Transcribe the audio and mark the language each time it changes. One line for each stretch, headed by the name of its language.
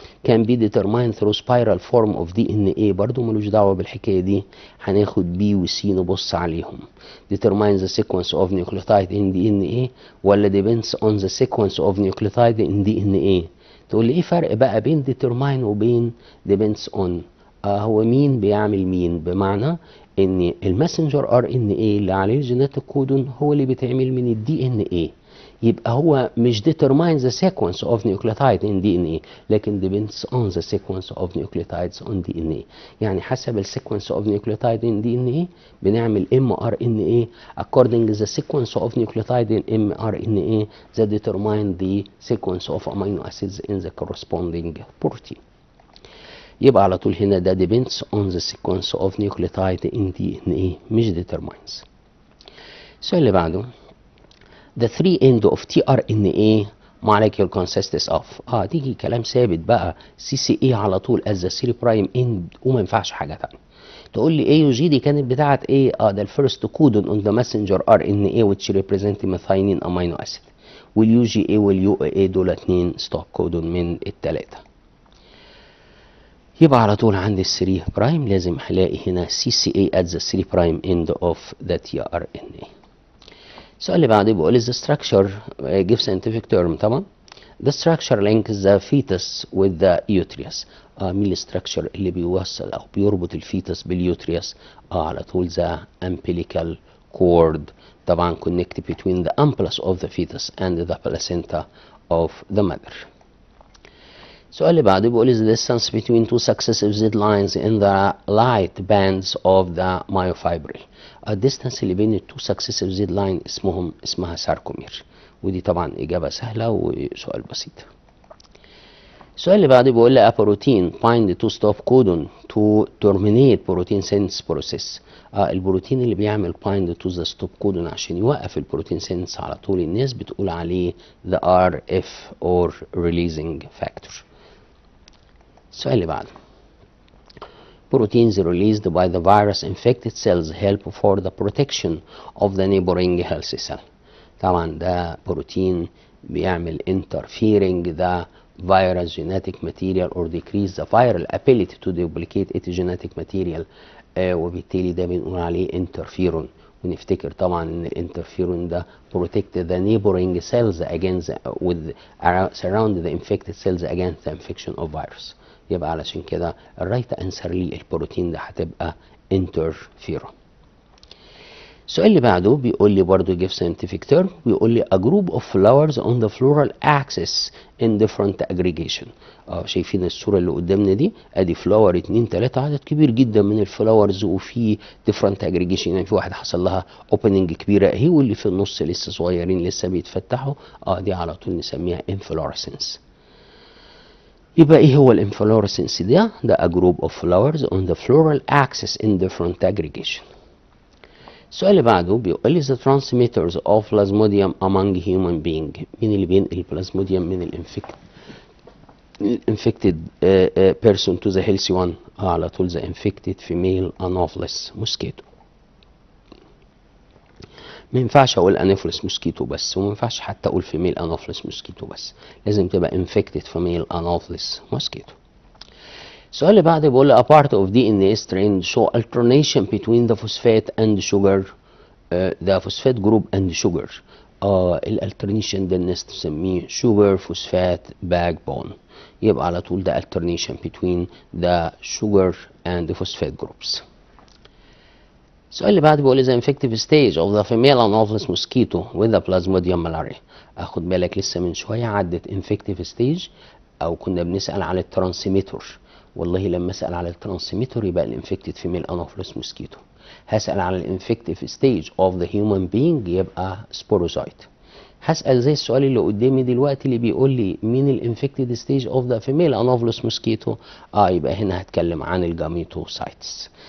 English: can be determined through spiral form of DNA
Arabic: برضو ملوش دعوة بالحكاية دي، هناخد B و C نبص عليهم.
English: determines the sequence of nucleotide in DNA
Arabic: ولا
English: depends on the sequence of nucleotide in DNA.
Arabic: تقول لي ايه فرق بقى بين determine وبين depends on؟ هو مين بيعمل مين، بمعنى ان الماسنجر ار ان اي اللي عليه الجيناتيك كودون هو اللي بيتعمل من الدي ان اي، يبقى هو مش
English: determine the sequence of nucleotide in DNA
Arabic: لكن
English: depends on the sequence of nucleotides on DNA.
Arabic: يعني حسب السيكونس
English: of nucleotide in DNA
Arabic: بنعمل
English: mRNA according the sequence of nucleotide in mRNA that determine the sequence of amino acids in the corresponding protein.
Arabic: يبقى على طول هنا ده
English: depends on the sequence of nucleotide in DNA
Arabic: مش
English: determines.
Arabic: السؤال اللي بعده
English: the three end of tRNA molecule consists of
Arabic: تيجي كلام ثابت بقى
English: CCA
Arabic: على طول
English: as the 3 prime end
Arabic: وما ينفعش حاجة تانية. تقول لي A و G دي كانت بتاعت ايه؟ ده الفيرست
English: codon on the messenger RNA which represent methionine amino acid،
Arabic: واليو جي A واليو A دول 2 ستوب كودون من التلاتة. يبقى على طول عندي ال 3 برايم لازم هلاقي هنا CCA at the 3 prime end of the tRNA. السؤال اللي بعده بيقول
English: is the structure give scientific term
Arabic: طبعا.
English: The structure links the fetus with the uterus.
Arabic: مين الاستراكشر اللي بيوصل او بيربط الفيتس باليوتريوس؟ على طول
English: the umbilical cord.
Arabic: طبعا
English: connect between the umbilicus of the fetus and the placenta of the mother.
Arabic: السؤال اللي بعده بيقول
English: is the distance between two successive Z lines in the light bands of the myofibril.
Arabic: الديستانس اللي بين التو successive Z line اسمها ساركومير، ودي طبعا إجابة سهلة وسؤال بسيط. السؤال اللي بعده بيقول لي
English: a protein bind to stop codon to terminate protein synthesis process.
Arabic: البروتين اللي بيعمل
English: bind to the stop codon
Arabic: عشان يوقف البروتين synthesis على طول الناس بتقول عليه
English: the RF or releasing factor.
Arabic: السؤال اللي بعده
English: proteins released by the virus infected cells help for the protection of the neighboring healthy cell.
Arabic: طبعا ده بروتين بيعمل
English: interfering the virus genetic material or decrease the viral ability to duplicate its genetic material.
Arabic: وبالتالي ده بنقول عليه interferon. ونفتكر طبعا ان الانترفيرون ده
English: protect the neighboring cells against with surround the infected cells against the infection of virus.
Arabic: يبقى علشان كده الرايت انسر للبروتين ده هتبقى interferon. السؤال اللي بعده بيقول لي برضه
English: give scientific term.
Arabic: بيقول لي
English: a group of flowers on the floral axis in different aggregation.
Arabic: شايفين الصورة اللي قدامنا دي؟ ادي فلاور 2 3 عدد كبير جدا من الفلاورز وفي different aggregation، يعني في واحد حصل لها opening كبيرة اهي واللي في النص لسه صغيرين لسه بيتفتحوا. دي على طول نسميها inflorescence. يبقى ايه هو الانفلورسنس ده؟ ده
English: a group of flowers on the floral axis in different aggregation.
Arabic: السؤال اللي بعده بيقول لي
English: the transmitters of plasmodium among human being.
Arabic: مين اللي بينقل البلازموديوم من
English: infected person to the healthy one؟
Arabic: على طول
English: the infected female anopheles mosquito.
Arabic: ما ينفعش اقول انوفلس موسكيتو بس، وما ينفعش حتى اقول فيميل انوفلس موسكيتو بس، لازم تبقى
English: infected female anopheles mosquito.
Arabic: السؤال اللي بعده بيقول
English: a part of DNA strand show alternation between the phosphate and sugar. the phosphate group and sugar.
Arabic: الالترنيشن ده الناس تسميه
English: sugar phosphate backbone.
Arabic: يبقى على طول ده
English: alternation between the sugar and the phosphate groups.
Arabic: السؤال اللي بعده بيقول
English: the infective stage of the female anopheles mosquito with the plasmodium malaria.
Arabic: اخد بالك لسه من شويه عدت
English: infective stage
Arabic: او كنا بنسال على الترانسميتر. والله لما اسال على الترانسميتر يبقى الانفكتد فيميل انوفلس موسكيتو. هسال على الانفكتيف ستيج اوف ذا هيومن بينج يبقى سبوروزايت. هسال زي السؤال اللي قدامي دلوقتي اللي بيقول لي مين الانفكتد ستيج اوف ذا فيميل انوفلس موسكيتو؟ يبقى هنا هتكلم عن الجاميتوسايتس.